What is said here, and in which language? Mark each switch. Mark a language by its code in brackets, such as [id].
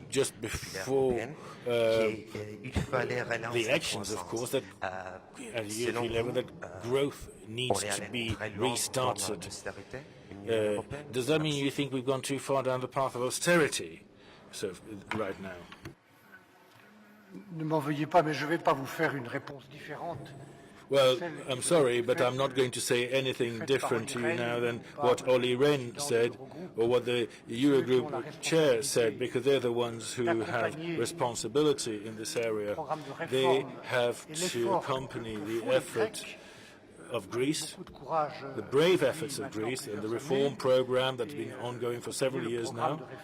[en] just before the elections, of course, that at the European level, that growth needs to be restarted. Does that mean you think we've gone too far down the path of austerity right now? [fr] Ne m'en veuillez pas, mais je ne vais pas vous faire une réponse différente. [en] Well, I'm sorry, but I'm not going to say anything different to you now than what Olli Rehn said or what the Eurogroup chair said, because they're the ones who have responsibility in this area. They have to accompany the effort of Greece, the brave efforts of Greece, and the reform program that's been ongoing for several years now.